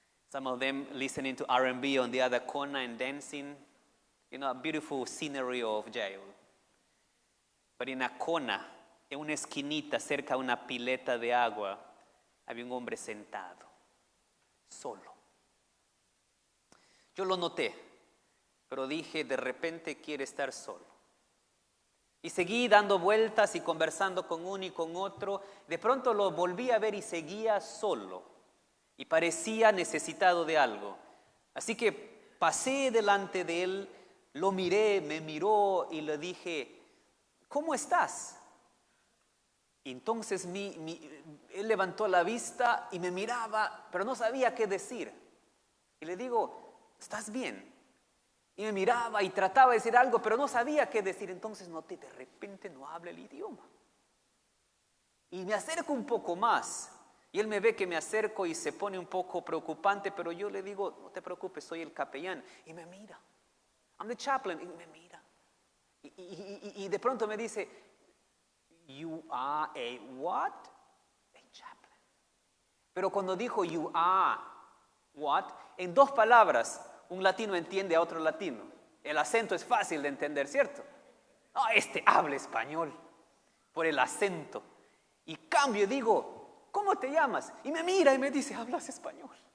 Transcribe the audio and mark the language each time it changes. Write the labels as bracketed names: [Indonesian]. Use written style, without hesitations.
[English] Some of them listening to R&B on the other corner and dancing. You know, a beautiful scenery of jail. But in a corner, [Spanish] en una esquinita cerca de una pileta de agua, había un hombre sentado, solo. Yo lo noté, pero dije, de repente quiere estar solo. Y seguí dando vueltas y conversando con uno y con otro. De pronto lo volví a ver y seguía solo. Y parecía necesitado de algo. Así que pasé delante de él, lo miré, me miró y le dije, ¿cómo estás? Y entonces él levantó la vista y me miraba, pero no sabía qué decir. Y le digo, ¿estás bien? Y me miraba y trataba de decir algo, pero no sabía qué decir. Entonces noté, de repente no habla el idioma. Y me acerco un poco más. Y él me ve que me acerco y se pone un poco preocupante, pero yo le digo, no te preocupes, soy el capellán. Y me mira. [English] I'm the chaplain. [Spanish] Y me mira. Y de pronto me dice, [English] you are a what? A chaplain. [Spanish] Pero cuando dijo [English] you are what, [Spanish] en 2 palabras, un latino entiende a otro latino. El acento es fácil de entender, ¿cierto? No, este habla español por el acento. Y cambio y digo, ¿cómo te llamas? Y me mira y me dice, ¿hablas español?